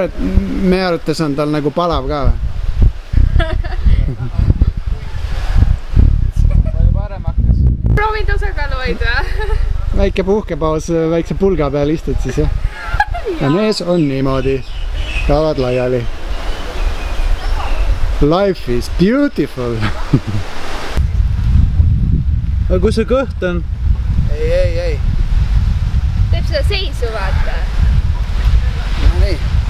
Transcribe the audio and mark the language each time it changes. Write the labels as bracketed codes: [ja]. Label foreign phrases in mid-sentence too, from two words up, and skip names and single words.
[et] Me arvates on tal nagu palav ka või? Palju parem hakkas. Proovin tasakaalu hoida. Väike puhkepaus, väikse pulga peal istud siis jah? Ja mees on niimoodi. Tavad laiali. [en] Life is beautiful. [et] Aga kus see kõht on? Ei. Teeb seda seisu vaata. No nii.